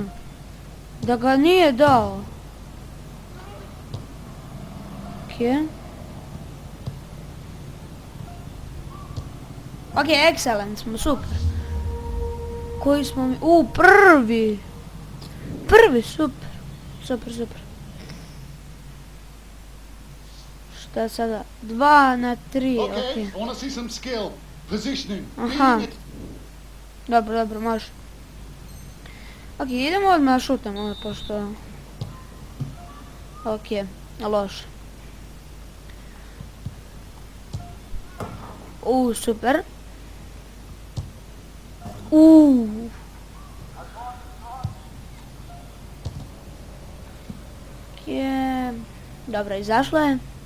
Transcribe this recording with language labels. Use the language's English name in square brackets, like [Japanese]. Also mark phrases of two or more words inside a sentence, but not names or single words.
[Serbian] Da ga nije dao. Ok, excellent smo, super. Koji smo mi... prvi! Prvi, super. Super. Šta je sada? 2 na 3, ok. [English] Okay, I want to see some skill. Positioning. Aha. Beating it. [Serbian] Dobro, može. Ok, idemo odmah da šutamo, pošto... Ok, loše. Super. Dobro, izašlo je.